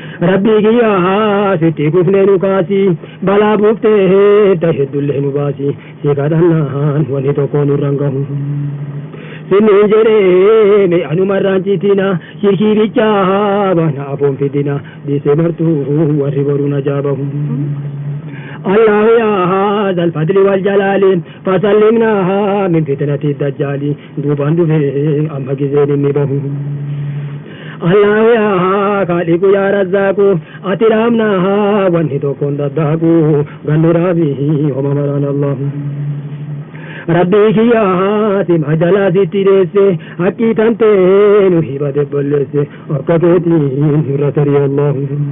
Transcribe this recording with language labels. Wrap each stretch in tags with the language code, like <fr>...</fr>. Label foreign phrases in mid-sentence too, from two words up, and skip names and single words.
<om>Rabbii kiyyaa sitti kufnee nu kaasi, balaa buuftee ta heddullee nu baasi, si kadhannaan wanni tokko nurra hin gahu. Sinniin jedhee mee anuma irraan ciitina, shirkii bichaa baana afoon fidina, dhiisee martuu warri boruun ajaabahu.</om> <ar>الله يا هذا الفضل والجلال فسلمنا من فتنة الدجال</ar> <om>Duubaan dhufee amma gizeen inni bahu.</om> <ar>الله يا خالق يا رزاق,</ar> <om>ati raamnaa wanni tokkoon daddaaku, gannu raabii homa maraan Allahu. Rabbii kiyyaa ati majalaa sitti deesse, haqqii tantee nu hibate bolleesse, akka keetiin nurra tarii Allahu.</om>